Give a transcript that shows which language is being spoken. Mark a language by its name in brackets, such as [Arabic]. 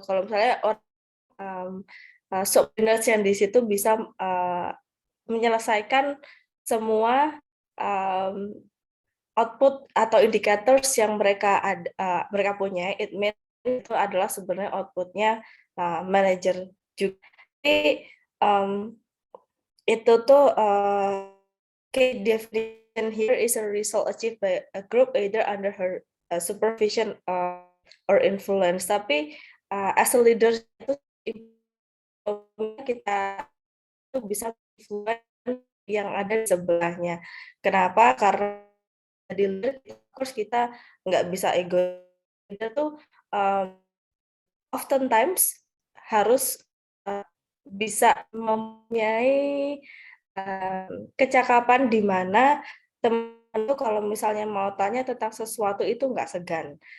[Indonesian] Kalau misalnya subordinates yang di situ bisa menyelesaikan semua output atau indicators yang mereka punya, [English] it means [Indonesian] itu adalah sebenarnya outputnya manajer juga. Jadi itu tuh [English] key definition here is a result achieved by a group either under her supervision or influence. [Indonesian] Tapi [English] as a leader [Indonesian] itu kita tuh bisa influence yang ada di sebelahnya. Kenapa? Karena di leader terus kita nggak bisa ego. Kita tuh oftentimes harus bisa mempunyai kecakapan di mana teman tuh kalau misalnya mau tanya tentang sesuatu itu nggak segan.